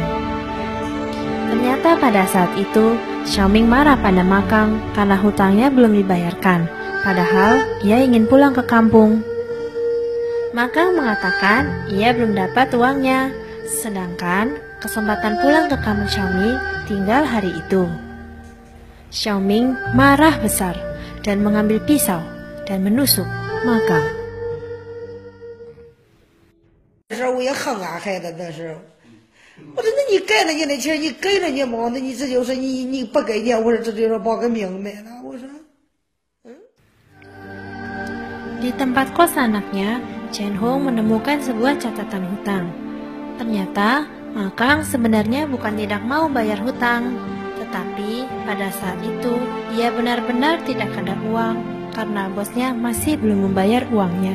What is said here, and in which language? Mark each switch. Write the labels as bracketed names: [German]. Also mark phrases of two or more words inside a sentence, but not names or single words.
[Indonesian] Ternyata pada saat itu, Xiaoming marah pada Makang karena hutangnya belum dibayarkan, padahal ia ingin pulang ke kampung. Makang mengatakan ia belum dapat uangnya, sedangkan kesempatan pulang ke kampung Xiaoming tinggal hari itu. Xiaoming marah besar dan mengambil pisau dan menusuk Makang. [Chinese] 那时候我也恨俺孩子，那时候我说那你给了人家钱，你给人家嘛，那你这就是你不给人家，我说这就是把个命卖了，我说。 [Indonesian] Di tempat kos anaknya, Chen Hong menemukan sebuah catatan hutang. Ternyata, Makang sebenarnya bukan tidak mau bayar hutang, tetapi pada saat itu ia benar-benar tidak ada uang karena bosnya masih belum membayar uangnya.